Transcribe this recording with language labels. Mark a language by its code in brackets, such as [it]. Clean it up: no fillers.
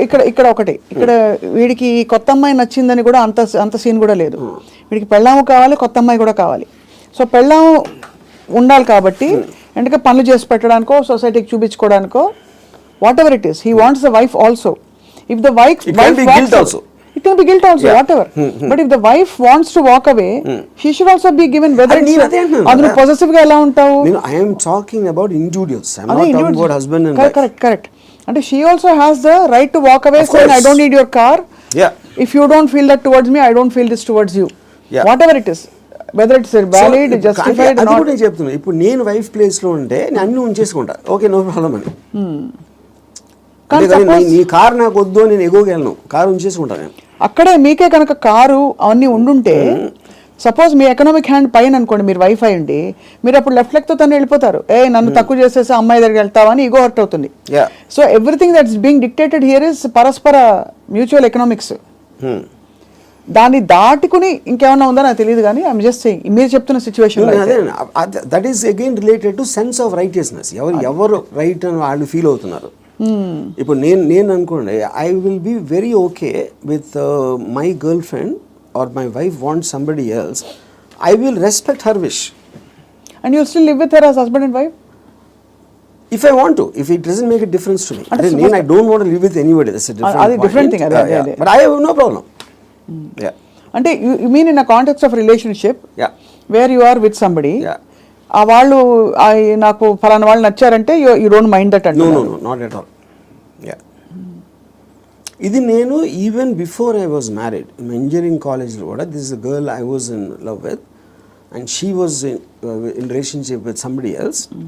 [te] ఇక్కడ ఒకటి, ఇక్కడ వీడికి కొత్త అమ్మాయి నచ్చిందని కూడా అంత సీన్ కూడా లేదు. వీడికి పెళ్ళాము కావాలి, కొత్త అమ్మాయి కూడా కావాలి. సో పెళ్ళాము ఉండాలి కాబట్టి ఎందుకంటే పనులు చేసి పెట్టడానికో సొసైటీకి చూపించుకోవడానికో [en] Whatever it is, he wants the wife also. If the wife it can be guilt also, whatever. But if the wife wants to walk away, she should also be given whether [te] adu possessive ga ela untavu. [en] I am talking about individuals, I am not talking about husband and wife. Correct. And she also has the right to walk away saying I don't need your car. If you don't feel that towards me, I don't feel this towards you. Whatever it is, whether it's valid, justified or not. [te] adu నేను చెప్తున్నా. ఇప్పుడు నేను wife place లో ఉంటే నేను అన్ని ఉంచేసుకుంటా, okay no problem అని. నీ కారు నాకు వద్దు, నేను ఎగోగలను, కారు ఉంచేసుకుంటాను నేను. అక్కడే మీకే కనుక కారు అవన్నీ ఉండుంటే సపోజ్ మీ ఎకనామిక్ హ్యాండ్ పైన అనుకోండి, మీరు వైఫ్ అయ్యండి, మీరు అప్పుడు లెఫ్ట్ లెగ్ తో తను వెళ్ళిపోతారు. నన్ను తక్కువ చేసేసి అమ్మాయి దగ్గరికి వెళ్తావా అని ఈగో హర్ట్ అవుతుంది. [en] so everything that's being dictated here is [te] పరస్పర మ్యూచువల్ ఎకనామిక్స్. దాన్ని దాటుకుని ఇంకేమన్నా ఉందో నాకు తెలియదు, కానీ [en] I'm just saying [te] మీరు చెప్తున్న situation [en] That is again related to sense of righteousness. [te] ఎవరు రైట్ అని వాళ్ళు ఫీల్ అవుతున్నారు. ఇప్పుడు నేను అనుకోండి, [en] I will be very okay with my girlfriend or my wife wants somebody else, I will respect her wish. And you'll still live with her as husband and wife? If I want to, if it doesn't make a difference to me. Then I don't want to live with anybody. That's a different thing. But I have no problem. Yeah. Ante you mean in a context of relationship? Yeah. Where you are with somebody? Yeah. [te] ఆ వాళ్ళు నాకు ఫలానా వాళ్ళు నచ్చారంటే [en] you don't mind that [te] అంటారు? [en] No, not at all. Yeah. ఇది నేను even before I was married, [te] engineering కాలేజ్లో కూడా [en] This is a girl I was in love with and she was in relationship with somebody else.